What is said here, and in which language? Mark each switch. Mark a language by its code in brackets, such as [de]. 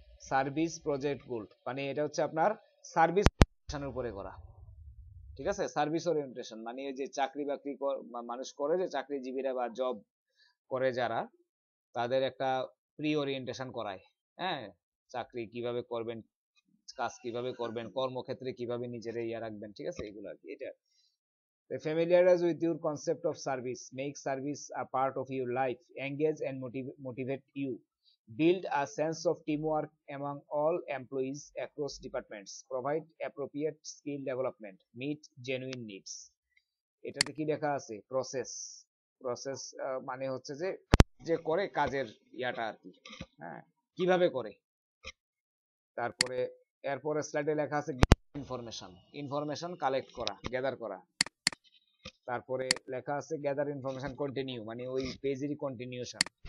[bn] Service project গোল, মানে এটা হচ্ছে আপনার সার্ভিস ওরিয়েন্টেশনের উপরে করা, ঠিক আছে? সার্ভিস ওরিয়েন্টেশন মানে এই যে চাকরি বাকরি মানুষ করে, যে চাকরিজীবীরা বা জব করে যারা, তাদের একটা প্রি ওরিয়েন্টেশন করায়। হ্যাঁ, চাকরি কিভাবে করবেন, কাজ কিভাবে করবেন, কর্মক্ষেত্রে কিভাবে নিজের ইয়া রাখবেন, ঠিক আছে? এগুলো আর কি। [en] এটা familiarize with your concept of service, make service a part of your life, engage and motivate you, build a sense of teamwork among all employees across departments, provide appropriate skill development, meet genuine needs। [bn] এটাতে কি লেখা আছে? Process. Process মানে হচ্ছে যে যে করে কাজের ইয়াটা আর কি, হ্যাঁ, কিভাবে করে। তারপরে এরপরে স্লাইডে লেখা আছে ইনফরমেশন, ইনফরমেশন কালেক্ট করা, গ্যাদার করা। তারপরে লেখা আছে গ্যাদার ইনফরমেশন কন্টিনিউ, মানে ওই পেজেরই কন্টিনিউশন।